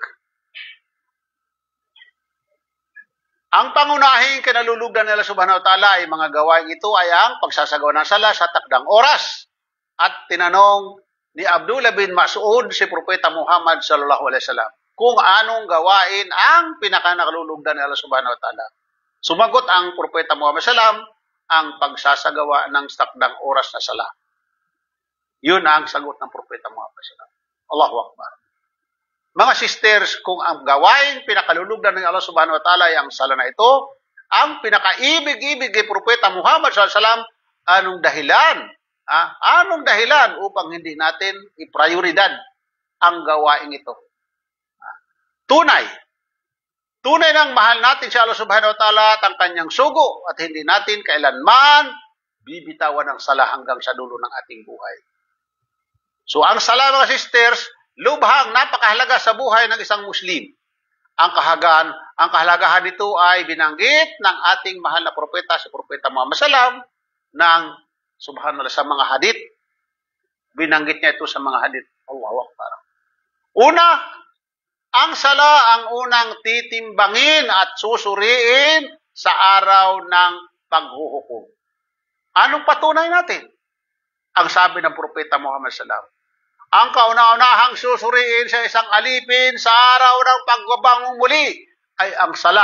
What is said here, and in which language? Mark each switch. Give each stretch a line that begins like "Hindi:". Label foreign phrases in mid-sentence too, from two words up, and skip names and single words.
Filipino: Ang pangunahing kinalulugdan nila
Arabic: سبحانه وتعالى
Filipino: ay mga gawain ito ay ang pagsasagawa ng sala sa takdang oras. At tinanong ni Abdullah bin Mas'ud si Propeta Muhammad
Arabic: صلى الله عليه وسلم
Filipino: kung anong gawain ang pinakanakalulugdan ni Allah
Arabic: سبحانه وتعالى.
Filipino: Sumagot ang Propeta Muhammad sallam ang pagsasagawa ng takdang oras na sala. Yun ang sagot ng Propeta Muhammad sallam.
Arabic: الله أكبر.
Filipino: Mga sisters, kung ang gawain pinakalulugdan ng Allah
Arabic: سبحانه وتعالى
Filipino: ay ang sala na ito, ang pinakaibig-ibig ni Propeta Muhammad
Arabic: صلى الله عليه وسلم,
Filipino: anong dahilan? Anong dahilan upang hindi natin i-prioridad ang gawain ito? Tunay. Tunay nang mahal natin si Allah
Arabic: سبحانه وتعالى
Filipino: at ang kanyang sugo at hindi natin kailanman bibitawan ang sala hanggang sa dulo ng ating buhay. So ang sala, mga sisters, lubhang napakahalaga sa buhay ng isang Muslim. Ang kahalagahan nito ay binanggit ng ating mahal na propeta, si Propeta Muhammad sallam, ng subhanallah sa mga hadith. Binanggit niya ito sa mga hadith.
Arabic: الله أكبر.
Filipino: Una, ang sala ang unang titimbangin at susuriin sa araw ng paghuhukom. Anong patunay natin? Ang sabi ng Propeta Muhammad sallam, ang kauna-unahang susuriin sa isang alipin sa araw ng pagbabangon muli ay ang sala.